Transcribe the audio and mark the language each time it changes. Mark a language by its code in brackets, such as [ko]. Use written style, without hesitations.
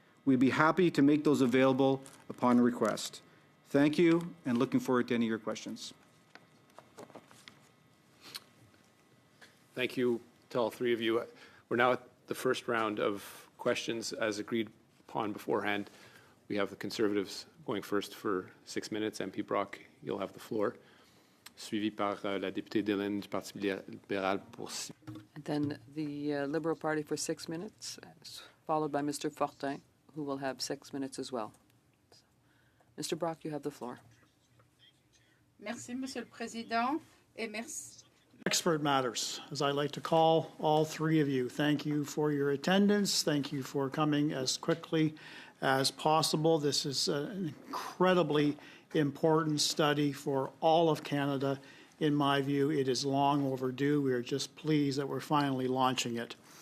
[en] We'd be happy to make those available upon request. Thank you, and looking forward to any of your questions. Thank you to all three of you. We're now at the first round of questions as agreed upon beforehand. We have the Conservatives going first for 6 minutes. MP Brock, you'll have the floor. [fr] Suivi par la députée Dillon du Parti libéral pour 6 minutes. [en] And then the Liberal Party for 6 minutes, followed by Mr. Fortin, who will have 6 minutes as well. Mr. Brock, you have the floor. [fr] Merci, Monsieur le Président, et merci. [en] Expert matters, as I like to call all three of you. Thank you for your attendance. Thank you for coming as quickly as possible. This is an incredibly important study for all of Canada. In my view, it is long overdue. We are just pleased that we're finally launching it.